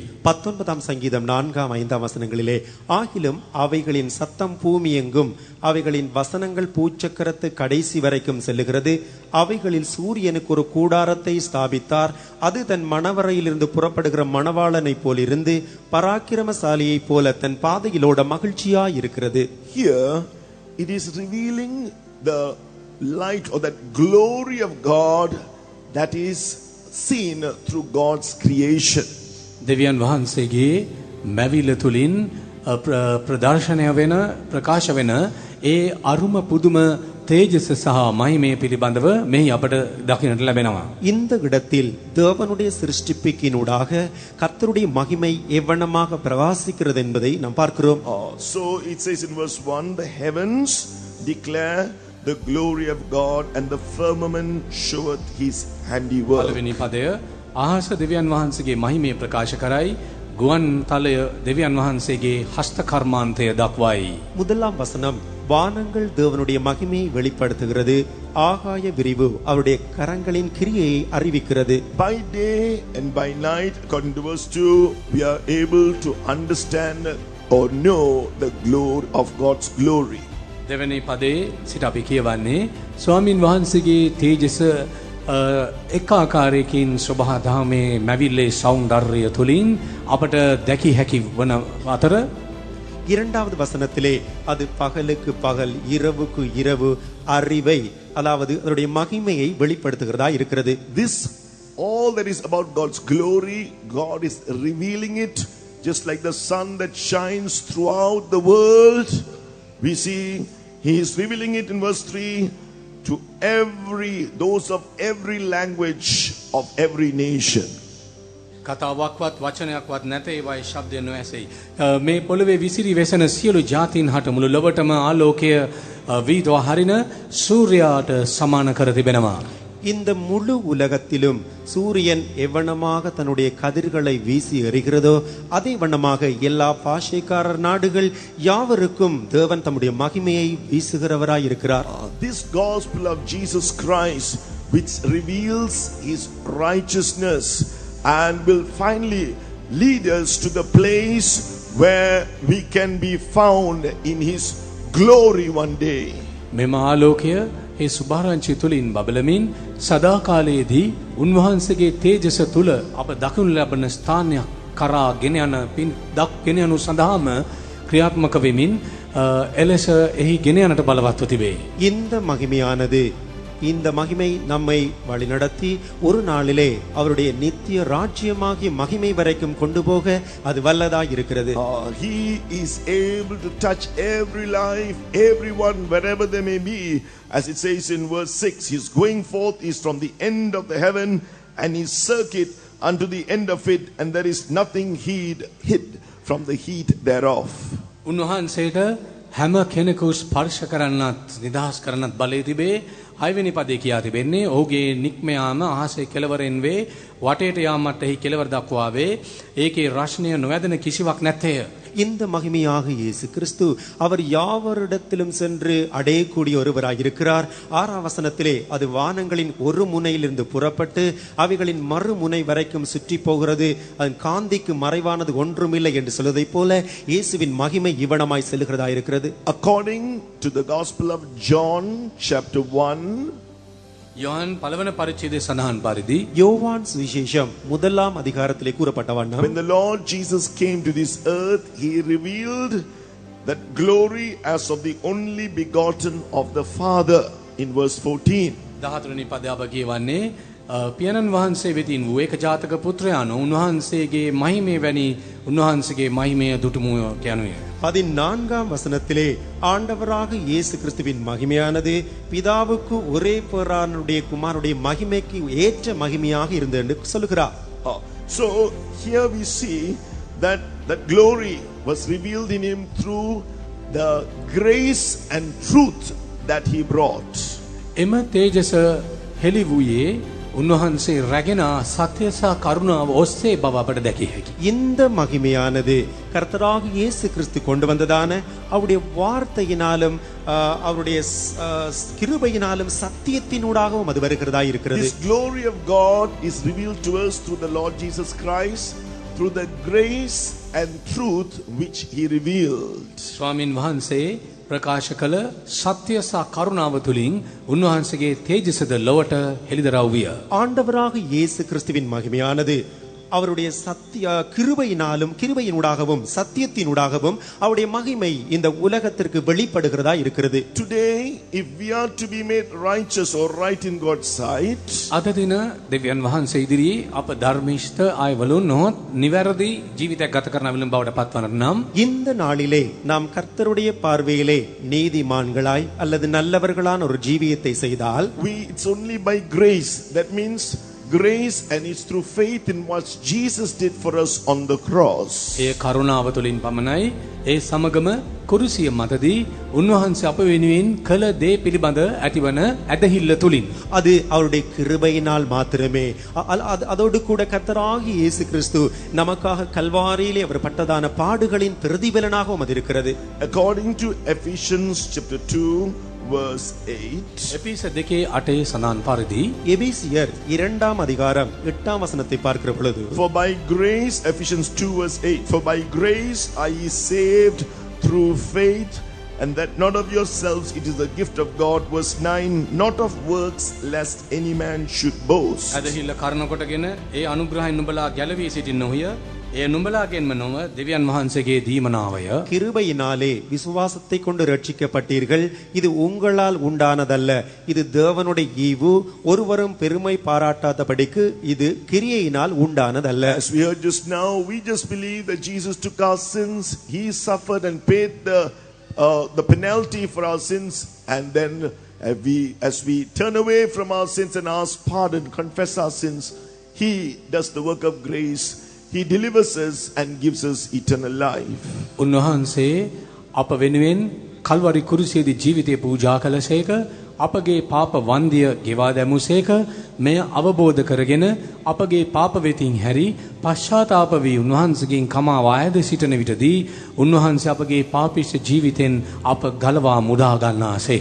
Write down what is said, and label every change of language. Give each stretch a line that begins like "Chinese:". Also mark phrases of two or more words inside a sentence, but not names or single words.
Tamil: 19ஆம் சங்கீதம் 4ஆம் 5ஆம் வசனங்களிலே ஆகிலும் அவைகளின் சத்தம் பூமி எங்கும் அவைகளின் வசனங்கள் பூச்சக்கரத்து கடைசி வரைக்கும் செல்லுகிறது. அவைகளில் சூரியனுக்கு ஒரு கூடாரத்தை ஸ்தாபித்தார். அது தன் மணவரையிலிருந்து புறப்படுகிற மணவாளனை போல் இருந்து பராக்கிரமசாலியை போல தன் பாதையிலோட மகிழ்ச்சியாய் இருக்கிறது.
English: Here it is revealing the light or that glory of God that is seen through God's creation.
Sinhala: දෙවියන් වහන්සේගේ මැවිල තුලින් ප්‍රදර්ශනය වෙන ප්‍රකාශ වෙන ඒ අරුම පුදුම තේජස සහ මහිමය පිළිබඳව මෙහි අපට දකින්නට ලැබෙනවා.
Tamil: இந்த இடத்தில் தேவனுடைய சிருஷ்டிப்பிக்கினூடாக கர்த்தருடைய மகிமை எவ்வளமாக பிரகாசிக்கிறது என்பதை நாம் பார்க்கிறோம்.
English: So it says in verse 1, the heavens declare the glory of God and the firmament showeth his handiwork.
Sinhala: පළවෙනි පදය ආහස දෙවියන් වහන්සේගේ මහිමය ප්‍රකාශ කරයි. ගුවන් තලය දෙවියන් වහන්සේගේ හස්ත කර්මාන්තය දක්වයි.
Tamil: முதலாம் வசனம் வானங்கள் தேவனுடைய மகிமையை வெளிப்படுத்துகிறது. ஆகாய விரிவு அவருடைய கரங்களின் கிரியையை அறிவிக்கிறது.
English: By day and by night, according to verse 2, we are able to understand or know the glory of God's glory.
Sinhala: දෙවැනි පදේ සිට අපි කියවන්නේ ස්වාමින් වහන්සේගේ තේජස එක් ආකාරයකින් සබහා දහමේ මැවිල්ලේ සෞන්දර්යය තුලින් අපට දැකිය හැකි වන අතර
Tamil: இரண்டாவது வசனத்திலே அது பகலுக்கு பகல் இரவுக்கு இரவு அறிவை அதாவது அதனுடைய மகிமையை வெளிப்படுத்துகிறதா இருக்கிறது.
English: This all that is about God's glory, God is revealing it just like the sun that shines throughout the world. We see he is revealing it in verse 3 to those of every language of every nation.
Sinhala: කතාවක්වත් වචනයක්වත් නැත ඒවායි ශබ්දය නොඇසෙයි. මේ පොළවේ විසිරි වෙසෙන සියලු ජාතීන් හට මුළු ලොවටම ආලෝකය වීදවා හරින සූර්යයාට සමාන කර තිබෙනවා.
Tamil: இந்த முழு உலகத்திலும் சூரியன் எவ்வளமாக தன்னுடைய கதிர்களை வீசி எறிகிறதோ அதே வண்ணமாக எல்லா பாஷைக்காரர் நாடுகள் யாவருக்கும் தேவன் தம்முடைய மகிமையை வீசுகிறவராய் இருக்கிறார்.
English: This gospel of Jesus Christ which reveals his righteousness and will finally lead us to the place where we can be found in his glory one day.
Sinhala: මෙම ආලෝකය ඒ සුභාරංචි තුලින් බබලමින් සදාකාලයේදී උන්වහන්සේගේ තේජස තුල අප දකිනු ලබන ස්ථානයක් කරා ගෙන යන පින් දක් ගෙන යනු සඳහාම ක්‍රියාත්මක වෙමින් එලෙස එහි ගෙන යනට බලවත්ව තිබේ.
Tamil: இந்த மகிமை நம்மை வழிநடத்தி ஒரு நாளிலே அவருடைய நித்திய ராஜ்யமாகிய மகிமை வரைக்கும் கொண்டு போக அது வல்லதாய் இருக்கிறது.
English: He is able to touch every life, everyone, wherever they may be. As it says in verse 6, his going forth is from the end of the heaven and his circuit unto the end of it, and there is nothing hid from the heat thereof.
Sinhala: උන්වහන්සේට හැම කෙනෙකු ස්පර්ශ කරන්නත් නිදහස් කරන්නත් බලය තිබේ. 6 වෙනි පදේ කියා තිබෙන්නේ ඔහුගේ නික්ම යාම අහසේ කෙළවරෙන් වේ වටේට යාමට එහි කෙළවර දක්වා වේ ඒකේ රශ්නය නොවැදෙන කිසිවක් නැත්තේය.
Tamil: இந்த மகிமையாக இயேசு கிறிஸ்து அவர் யாவரிடத்திலும் சென்று அடையக்கூடிய ஒருவராய் இருக்கிறார். 6ஆம் வசனத்திலே அது வானங்களின் ஒரு முனையிலிருந்து புறப்பட்டு அவைகளின் மறுமுனை வரைக்கும் சுற்றி போகிறது. அதன் காந்திக்கு மறைவானது ஒன்றுமில்லை என்று சொல்வதை போல இயேசுவின் மகிமை இவ்வளமாய் செல்லுகிறதா இருக்கிறது.
English: According to the Gospel of John chapter 1,
Sinhala: யோவான் பலவன பரிච්ඡේදයේ සඳහන් පරිදි
Tamil: யோவான் சுவிசேஷம் 1ஆம் அதிகாரத்திலே கூறப்பட்ட வண்ணம்
English: when the Lord Jesus came to this earth, he revealed that glory as of the only begotten of the Father in verse 14.
Sinhala: 14 වෙනි පදය අප කියවන්නේ පියාණන් වහන්සේ වෙතින් වූ ඒකජාතක පුත්‍රයාණෝ උන්වහන්සේගේ මහිමේ වැනි උන්වහන්සේගේ මහිමය දුටුමු කියනුය.
Tamil: 14ஆம் வசனத்திலே ஆண்டவராக இயேசு கிறிஸ்துவின் மகிமையானது பிதாவுக்கு ஒரே பேரானுடைய குமாரனுடைய மகிமைக்கு ஏற்ற மகிமையாக இருந்தது என்று சொல்கிறார்.
English: So here we see that the glory was revealed in him through the grace and truth that he brought.
Sinhala: එම තේජස හෙළි වූයේ උන්වහන්සේ රැගෙන සත්‍ය සහ කරුණාව ඔස්සේ බව අපට දැකිය හැකියි.
Tamil: இந்த மகிமையானது கர்த்தராகிய இயேசு கிறிஸ்து கொண்டு வந்ததான அவருடைய வார்த்தையினாலும் அவருடைய கிருபையினாலும் சத்தியத்தினூடாகவும் அது வருகிறதா இருக்கிறது.
English: This glory of God is revealed to us through the Lord Jesus Christ, through the grace and truth which he revealed.
Sinhala: ස්වාමින් වහන්සේ ප්‍රකාශ කළ සත්‍ය සහ කරුණාව තුලින් උන්වහන්සේගේ තේජසද ලොවට හෙළිදරව් විය.
Tamil: ஆண்டவராக இயேசு கிறிஸ்துவின் மகிமையானது அவருடைய சத்திய கிருபையினூடாகவும் சத்தியத்தினூடாகவும் அவருடைய மகிமை இந்த உலகத்திற்கு வெளிப்படுகிறதா இருக்கிறது.
English: Today, if we are to be made righteous or right in God's sight,
Sinhala: අද දින දෙවියන් වහන්සේ ඉදිරියේ අප ධර්මිෂ්ඨ ආයවලු නොත් නිවැරදි ජීවිතයක් ගත කරන විලම් බවට පත්වන්නට නම්
Tamil: இந்த நாளிலே நாம் கர்த்தருடைய பார்வையிலே நீதிமான்களாய் அல்லது நல்லவர்களான ஒரு ஜீவியத்தை செய்தால்
English: it's only by grace. That means grace, and it's through faith in what Jesus did for us on the cross.
Sinhala: ඒ කරුණාව තුලින් පමණයි ඒ සමගම කුරුසිය මතදී උන්වහන්සේ අප වෙනුවෙන් කළ දේ පිළිබඳ ඇතිවන ඇදහිල්ල තුලින්
Tamil: அது அவருடைய கிருபையினால் மாத்திரமே. அதோடு கூட கர்த்தராகிய இயேசு கிறிஸ்து நமக்காக கல்வாரியிலே அவர் பட்டதான பாடுகளின் பிரதிபலனாகவும் அது இருக்கிறது.
English: According to Ephesians chapter 2 verse 8,
Sinhala: එපිස 2:8 සඳහන් පරිදි
Tamil: எபேசியர் 2ஆம் அதிகாரம் 8ஆம் வசனத்தை பார்க்கிற பொழுது
English: for by grace, Ephesians 2 verse 8, for by grace are ye saved through faith, and that not of yourselves, it is the gift of God. Verse 9, not of works, lest any man should boast.
Sinhala: ඇදහිල්ල කරන කොටගෙන ඒ අනුග්‍රහයෙන් නුඹලා ගැලවී සිටින්න නොය. ඒ නුඹලාගෙන්ම නොව දෙවියන් වහන්සේගේ දීමනාවය.
Tamil: கிருபையினாலே விசுவாசத்தை கொண்டு ரட்சிக்கப்பட்டீர்கள். இது உங்களால் உண்டானதல்ல, இது தேவனுடைய ஈவு. ஒருவரும் பெருமை பாராட்டாதபடிக்கு இது கிரியையினால் உண்டானதல்ல.
English: As we heard just now, we just believe that Jesus took our sins, he suffered and paid the penalty for our sins, and then as we turn away from our sins and ask pardon, confess our sins, he does the work of grace. He delivers us and gives us eternal life.
Sinhala: උන්වහන්සේ අප වෙනුවෙන් කල්වරි කුරුසියේදී ජීවිතය පූජා කළසේක, අපගේ පාප වන්දිය ගෙවා දැමුසේක. මෙය අවබෝධ කරගෙන අපගේ පාප වෙතින් හැරි පශ්චාත්තාප වී උන්වහන්සේගෙන් කමා වායද සිටින විටදී උන්වහන්සේ අපගේ පාපිෂ්ඨ ජීවිතෙන් අප ගලවා මුදා ගන්නාසේක.